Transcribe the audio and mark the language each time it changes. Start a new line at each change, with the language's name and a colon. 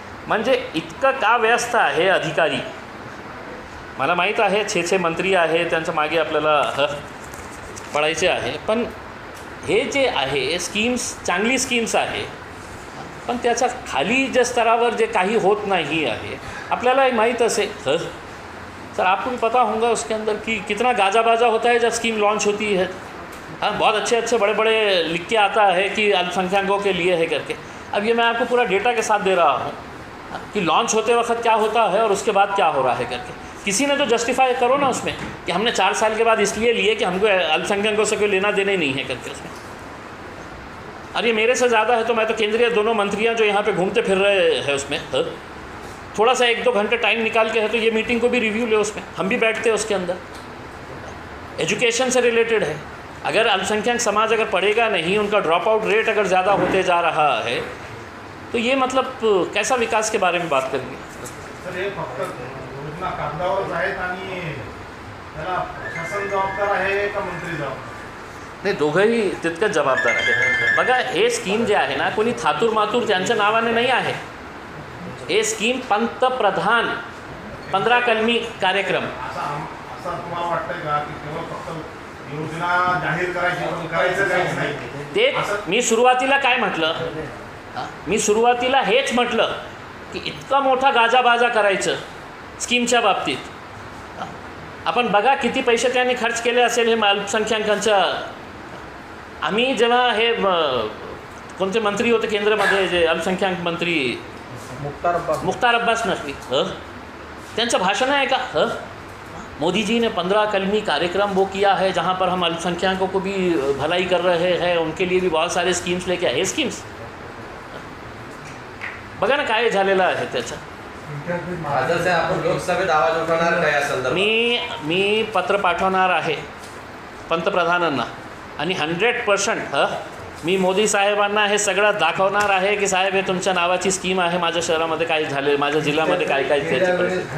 Marathi: म्हणजे इतकं का व्यस्त आहे अधिकारी, मला माहीत आहे 6 मंत्री आहे त्यांच्या मागे आपल्याला पडायचे आहे, पण हे जे आहे स्कीम्स चांगली स्कीम्स आहे, पण त्याच्या खाली जे स्तरावर जे काही होत नाही आहे आपल्याला माहीत असेल सर,
Hindi: आपको भी पता होगा उसके अंदर कि कितना गाजा बाजा होता है जब स्कीम लॉन्च होती है। हाँ, बहुत अच्छे बड़े बड़े लिख के आता है कि अल्पसंख्यकों के लिए है करके। अब ये मैं आपको पूरा डेटा के साथ दे रहा हूँ कि लॉन्च होते वक्त क्या होता है और उसके बाद क्या हो रहा है करके। किसी ने तो जस्टिफाई करो ना उसमें कि हमने 4 साल के बाद इसलिए लिए कि हमको अल्पसंख्यकों से कोई लेना देना ही नहीं है करके उसमें। और ये मेरे से ज़्यादा है तो मैं तो केंद्रीय दोनों मंत्रियाँ जो यहाँ पे घूमते फिर रहे हैं उसमें थोड़ा सा 1-2 घंटे टाइम निकाल के है तो ये मीटिंग को भी रिव्यू ले, उसमें हम भी बैठते हैं उसके अंदर। एजुकेशन से रिलेटेड है, अगर अल्पसंख्यक समाज अगर पढ़ेगा नहीं, उनका ड्रॉप आउट रेट अगर ज़्यादा होते जा रहा है तो ये मतलब कैसा विकास के बारे में बात करेंगे।
Marathi: सर हे फक्त योजना कागदावरच आहेत आणि त्याला शासन जबाबदार आहे का मंत्री जबाबदार? नाही, दोघंही तितकंच जबाबदार आहे. बघा, हे स्कीम जे आहे ना, कोणी थातूर मातूर त्यांच्या नावाने नाही आहे. हे स्कीम पंतप्रधान 15 कलमी कार्यक्रम. असं तुम्हाला वाटतंय का की केवळ फक्त योजना जाहीर करायची पण करायचं काहीच नाही? ते मी सुरुवातीला काय म्हटलं, मी सुरुवातीला हेच म्हटलं की इतका मोठा गाजाबाजा करायचं स्कीमच्या बाबतीत. आपण बघा किती पैसे त्यांनी खर्च केले असेल हे अल्पसंख्याकांच्या. आम्ही जेव्हा हे कोणते मंत्री होते केंद्रामध्ये, जे अल्पसंख्याक मंत्री मुख्तार अब्बास नकवी, त्यांचं भाषण आहे का?
Hindi: मोदी जी ने 15 कलमी कार्यक्रम वो किया है जहाँ पर हम अल्पसंख्यकों को भी भलाई कर रहे हैं, उनके लिए भी बहुत सारे स्कीम्स लेके आए.
Marathi: हे स्कीम्स बघा ना काय झालेलं आहे त्याचं. जसे आपण लोकसभेत आवाज उठवणार काय या संदर्भात? मी पत्र पाठवणार आहे पंतप्रधानांना आणि 100% मी मोदी साहेबांना हे सगळं दाखवणार आहे की साहेब हे तुमच्या नावाची स्कीम आहे, माझ्या शहरामध्ये काय झाले, माझ्या जिल्ह्यामध्ये काय काय त्याची परिस्थिती.